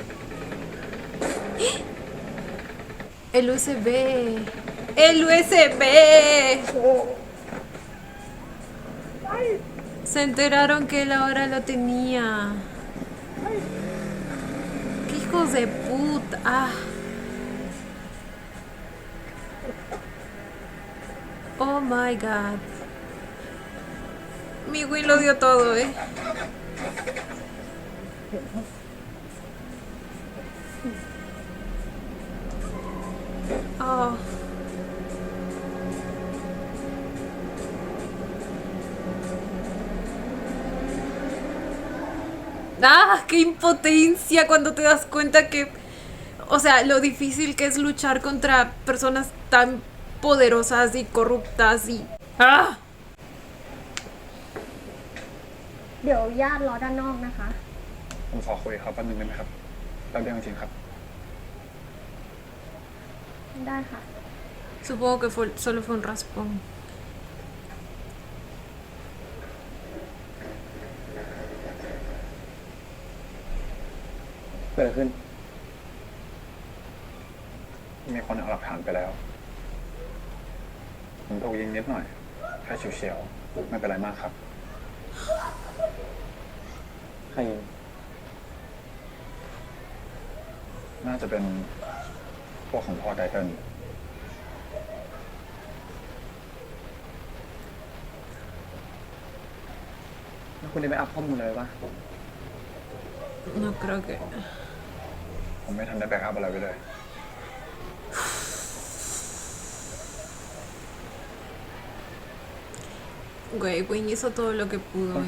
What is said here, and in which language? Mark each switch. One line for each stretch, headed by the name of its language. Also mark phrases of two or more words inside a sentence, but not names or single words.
Spanish: El USB. ¡El USB! Se enteraron que él ahora lo tenía. ¡Qué hijos de puta! ¡Ah!
English: Oh my god.
Spanish: Mi Will lo dio todo, Oh. ¡Ah! ¡Qué impotencia cuando te das cuenta que... O sea, lo difícil que es luchar contra personas tan poderosas y corruptas y... ¡Ah!
Thai: เดี๋ยวญาติรอด้านนอกนะคะ ผมขอคุยกับเขาแป๊บนึงได้ไหมครับแป๊บเดียวจริงๆครับ ได้ค่ะ
Spanish: Supongo que solo fue un raspón.
Thai: เกิดอะไรขึ้น มีคนเอาหลักฐานไปแล้ว ผมถูกยิงนิดหน่อยแค่เฉียวๆไม่เป็นไรมากครับ ใครยิง น่าจะเป็นพวกของพ่อไทเทิล แล้วคุณได้ไปอัพข้อมูลเลยปะ
Spanish: No creo que...
Thai: ผมไม่ทันได้แบ็กอัพอะไรไว้เลย
Spanish: Güey, Wayne hizo todo lo que
Thai: ต้น
Spanish: pudo.